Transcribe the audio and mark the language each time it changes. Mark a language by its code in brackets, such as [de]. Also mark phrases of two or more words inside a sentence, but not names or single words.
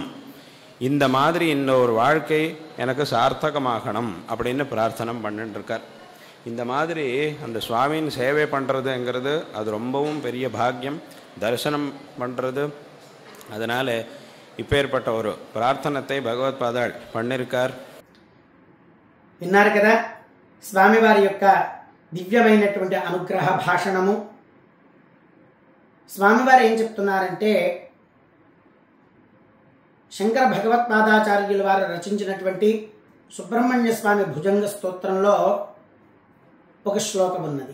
[ta] இந்த மாதிரி இந்த ஒரு வாழ்க்கை எனக்கு சார்த்தகமாகணும் அப்படின்னு பிரார்த்தனை பண்ணிட்டு இருக்கார். இந்த மாதிரி அந்த சுவாமியின் சேவை பண்ணுறதுங்கிறது அது ரொம்பவும் பெரிய பாக்கியம். தரிசனம் பண்ணுறது. அதனால் இப்பேற்பட்ட ஒரு பிரார்த்தனத்தை భగవత్పాదాళ్ பண்ணிருக்கார். [te] విన్నారు కదా స్వామివారి యొక్క దివ్యమైనటువంటి అనుగ్రహ భాషణము. స్వామివారు ఏం చెప్తున్నారంటే, శంకర భగవత్పాదాచార్యుల వారు రచించినటువంటి సుబ్రహ్మణ్య స్వామి భుజంగ స్తోత్రంలో ఒక శ్లోకం ఉన్నది.